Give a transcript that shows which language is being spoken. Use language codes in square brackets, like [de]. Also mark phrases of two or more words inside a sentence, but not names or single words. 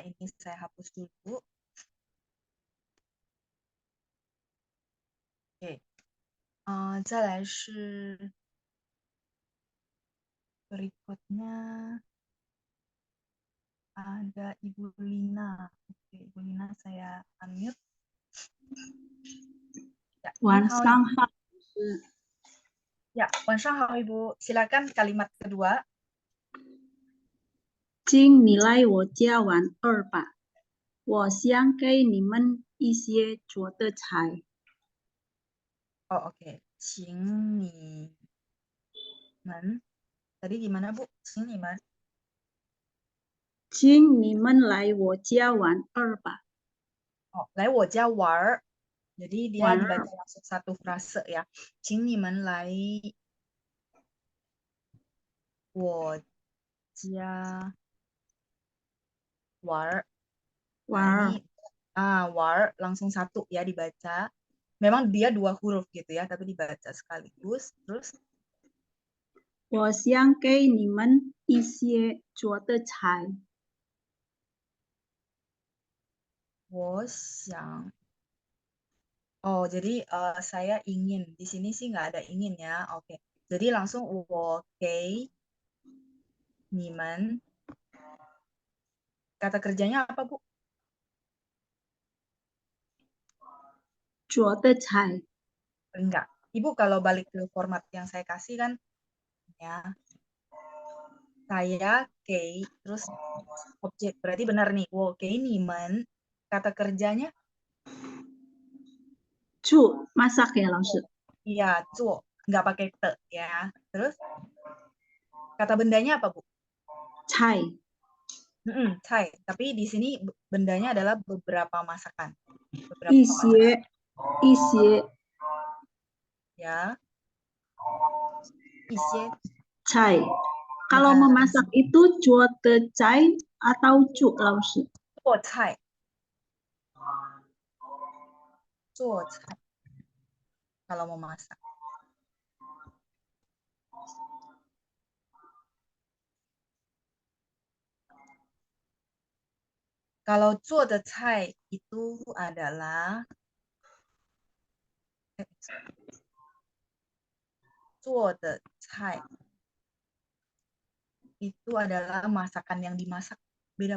[id] Ini saya hapus dulu. Oke. [zh] 再来是 [id] berikutnya ada Ibu Lina. Oke, Ibu Lina saya unmute. Ya, [zh] 晚 Ni hao, 上 [id] Ibu. [zh] 好， [id] Ya, [zh] 晚上好 [id] Ibu. Silakan kalimat kedua. [zh] 请你来我家玩2吧，我想给你们一些做的菜。 [id] Oh, oke. [zh] 请你们. [id] Tadi gimana Bu? [zh] 请你们. 请你们来我家玩2吧。 Oh, 来我家玩儿. [id] Jadi dia [zh] 玩 [id] dibaca langsung satu frase ya. [zh] 请你们来我家玩儿. 玩 [id] Ini war langsung satu ya dibaca. Memang dia 2 huruf gitu ya, tapi dibaca sekaligus. Terus [zh] 我想给你们一些做的菜。我想. [id] Oh, jadi saya ingin. Di sini sih nggak ada ingin ya. Oke. Jadi langsung [zh] 我给你们. [id] Kata kerjanya apa, Bu? [zh] 做的菜。 [id] Enggak. Ibu kalau balik ke format yang saya kasih kan ya. Saya kei terus objek. Berarti benar nih. 我给你们. Kata kerjanya 做 masak ya 老师。 iya, 做. Nggak pakai te ya. Terus kata bendanya apa, Bu? [zh] 菜 Cai. [id] Tapi di sini bendanya adalah beberapa masakan. [zh] 一 [id] Beberapa [zh] 些 ya. 一些菜。 [id] Kalau Nah, memasak itu [zh] 做的菜 [id] atau 做 老师。 [zh] 做菜. 做菜. [id] Kalau mau masak. Kalau [zh] 做的菜 [id] itu adalah [zh] 做的菜 [id] itu adalah masakan yang dimasak. Beda.